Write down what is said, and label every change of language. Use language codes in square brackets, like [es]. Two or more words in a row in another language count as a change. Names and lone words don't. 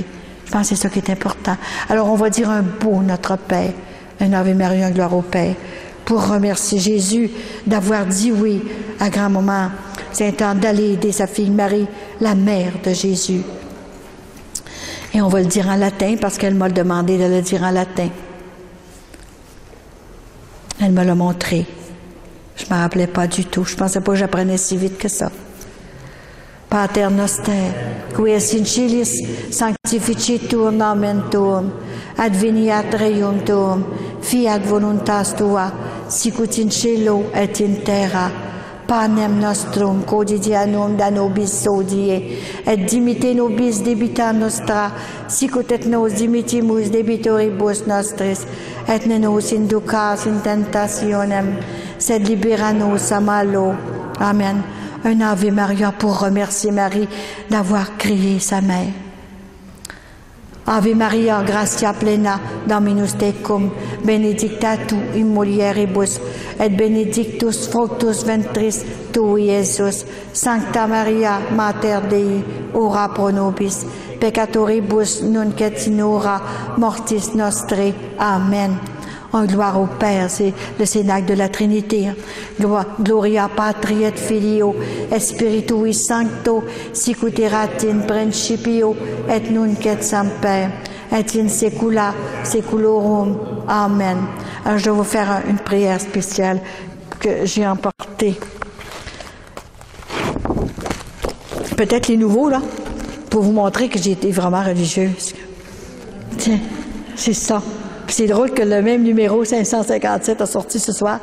[fr] Je pense que c'est ça qui est important. Alors, on va dire un beau Notre Père, un Ave Maria, gloire au Père, pour remercier Jésus d'avoir dit oui à grand-maman Sainte-Anne d'aller aider sa fille Marie, la mère de Jésus. Et on va le dire en latin parce qu'elle m'a demandé de le dire en latin. Elle me l'a montré. Je ne me rappelais pas du tout. Je ne pensais pas que j'apprenais si vite que ça. [la] Pater noster, qui es in cilis, sanctificetur nomen tuum, adveniat regnum tuum, fiat voluntas tua, sicut in cielo et in terra. Panem nostrum quotidianum da nobis hodie, et dimitte nobis debita nostra, sicut et nos dimittimus debitoribus nostris, et ne nos inducas in tentationem, sed libera nos a malo. [fr] Amen. Un Ave Maria pour remercier Marie d'avoir créé sa mère. [la] Ave Maria, gratia plena, Dominus tecum, benedicta tu in mulieribus, et benedictus fructus ventris tui, Iesus. Sancta Maria, Mater Dei, ora pro nobis, peccatoribus nunc et in hora mortis nostri. Amen. [fr] En gloire au Père, c'est le cénacle de la Trinité. [la] Gloria Patri et Filio, et Spiritui Sancto, sicut erat in principio, et nunc et semper, et in saecula saeculorum. Amen. [fr] Alors, je vais vous faire une prière spéciale que j'ai emportée. Peut-être les nouveaux, là, pour vous montrer que j'ai été vraiment religieuse. Tiens, c'est ça. C'est drôle que le même numéro 557 a sorti ce soir.